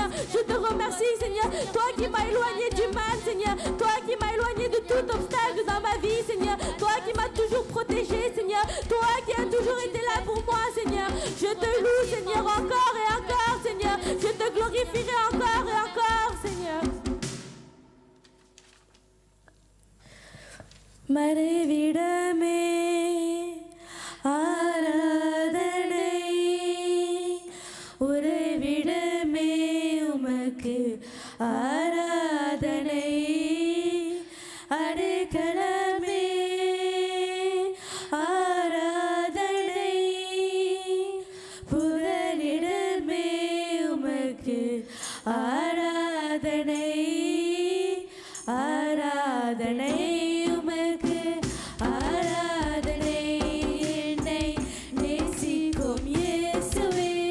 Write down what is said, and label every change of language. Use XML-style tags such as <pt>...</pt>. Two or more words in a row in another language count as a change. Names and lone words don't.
<fr>Je te remercie, Seigneur. Toi qui m'as éloigné du mal, Seigneur. Toi qui m'as éloigné de tout obstacle dans ma vie, Seigneur. Toi qui m'as toujours protégé, Seigneur. Toi qui as toujours été là pour moi, Seigneur. Je te loue, Seigneur, encore et encore, Seigneur. Je te glorifierai encore et encore, Seigneur.</fr> <ta>மறைவிடமே ஆராதனை உறைவிடமே உமக்கு ஆராதனை அடைக்கலமே ஆராதனை புகலிடமே உமக்கு ஆராதனை ஆராதனை உமக்கு ஆராதனை என்னை நேசிக்கும் இயேசுவே</ta>